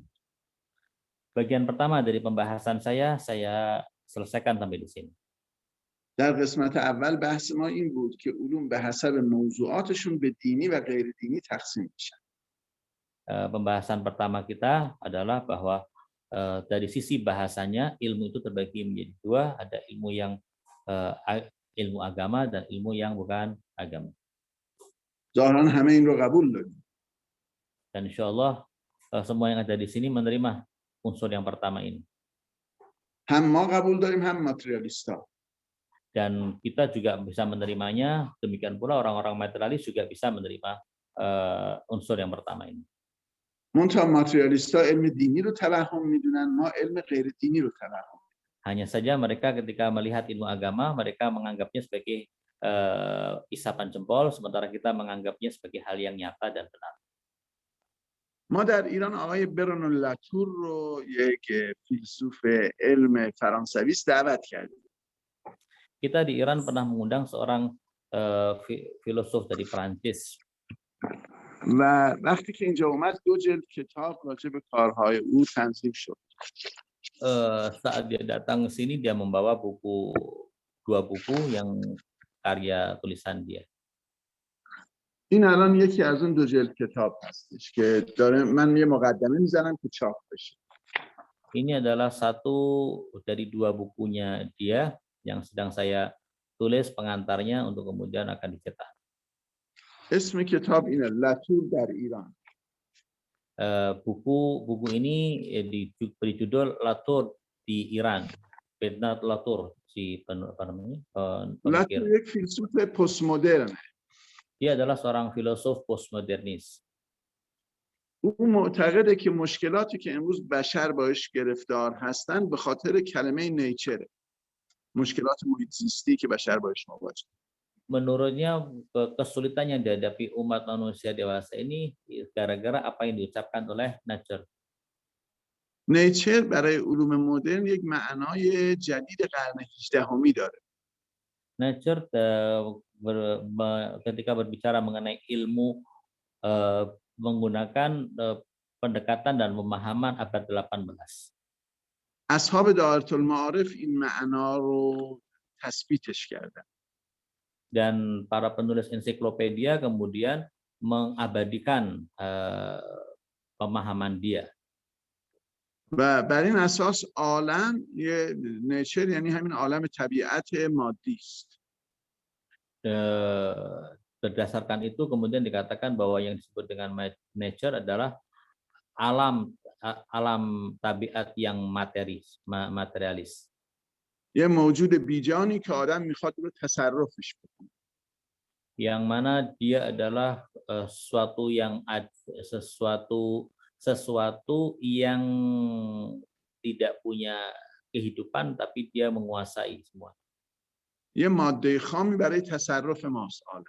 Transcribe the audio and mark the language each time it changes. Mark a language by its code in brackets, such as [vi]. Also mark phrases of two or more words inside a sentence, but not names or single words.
[id] Bagian pertama dari pembahasan saya selesaikan sampai di sini. [fa] در قسمت اول بحث ما این بود که علوم به حسب موضوعاتشون به دینی و غیر دینی تقسیم میشن. [id] Pembahasan pertama kita adalah bahwa dari sisi bahasanya ilmu itu terbagi menjadi 2, ada ilmu yang ilmu agama dan ilmu yang bukan agama. [fa] ظاهرا همه این رو قبول داریم. [id] Dan [ar] إن شاء الله [id] semua yang ada di sini menerima unsur yang pertama ini. [fa] هم ما قبول داریم هم ماتریالیستا. [id] Dan kita juga bisa menerimanya, demikian pula orang-orang materialis juga bisa menerima unsur yang pertama ini. [fa] منتها ماتریالیستا علم دینی رو توهم میدونن، ما علم غیر دینی رو توهم. [id] Hanya saja mereka ketika melihat ilmu agama, mereka menganggapnya sebagai isapan jempol, sementara kita menganggapnya sebagai hal yang nyata dan benar. [fa] ما در ایران آقای برونو لاتور رو یک فیلسوف علم فرانسوی دعوت کردیم. [id] Kita di Iran pernah mengundang seorang filosof dari Prancis. [fa] و وقتی که اینجا اومد 2 جلد کتاب راجع به کارهای او تنظیم شد. [id] Saat dia datang ke sini dia membawa 2 buku yang karya tulisan dia. [fa] این الان یکی از اون 2 جلد کتاب هستش که داره من یه مقدمه میزنم که چاپ بشه. [id] Ini adalah satu dari 2 bukunya dia yang sedang saya tulis pengantarnya untuk kemudian akan dicetak. [fa] اسم کتاب اینه لاتور در ایران. [id] Buku ini diberi judul Latour di Iran. Bernard Latour si [fa] لاتور یک فیلسوف پست مدرن. [id] Dia adalah seorang filosof postmodernis. [fa] او معتقده که مشکلاتی که امروز بشر باش گرفتار هستند به خاطر کلمه نیچره. مشکلات محیط زیستی که بشر باش مواجهه. [id] Menurutnya kesulitan yang dihadapi umat manusia dewasa ini gara-gara apa yang diucapkan oleh nature. [fa] نیچر برای علوم مدرن یک معنای جدید قرن 18 داره. [id] Nature ketika berbicara mengenai ilmu menggunakan pendekatan dan pemahaman abad 18. [fa] اصحاب دائره المعارف این معنا رو تثبیتش کردن. [id] Dan para penulis ensiklopedia kemudian mengabadikan pemahaman dia. [fa] و بر این اساس عالم یه نیچر یعنی همین عالم طبیعت مادی است. [id] Berdasarkan itu kemudian dikatakan bahwa yang disebut dengan nature adalah alam tabiat yang materialis. [fa] یه موجود بیجانی که آدم میخواد رو تصرفش بکنه. [id] Yang mana dia adalah sesuatu yang yang tidak punya kehidupan tapi dia menguasai semua. [fa] یه ماده خامی برای تصرف ماست عالم.